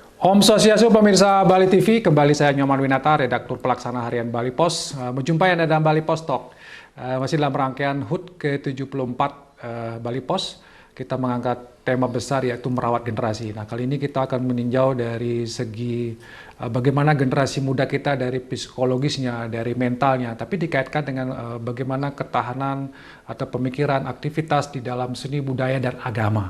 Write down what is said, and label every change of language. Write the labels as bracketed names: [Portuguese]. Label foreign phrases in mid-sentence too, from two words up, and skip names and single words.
[Balinese] Om Swastiastu [Indonesian] pemirsa Bali TV, kembali saya Nyoman Winata, redaktur pelaksana harian Bali Pos. Menjumpai Anda dalam Bali Pos Talk. Masih dalam rangkaian HUT ke-74 Bali Pos. Kita mengangkat tema besar yaitu merawat generasi. Nah, kali ini kita akan meninjau dari segi bagaimana generasi muda kita dari psikologisnya, dari mentalnya, tapi dikaitkan dengan bagaimana ketahanan atau pemikiran, aktivitas di dalam seni, budaya, dan agama.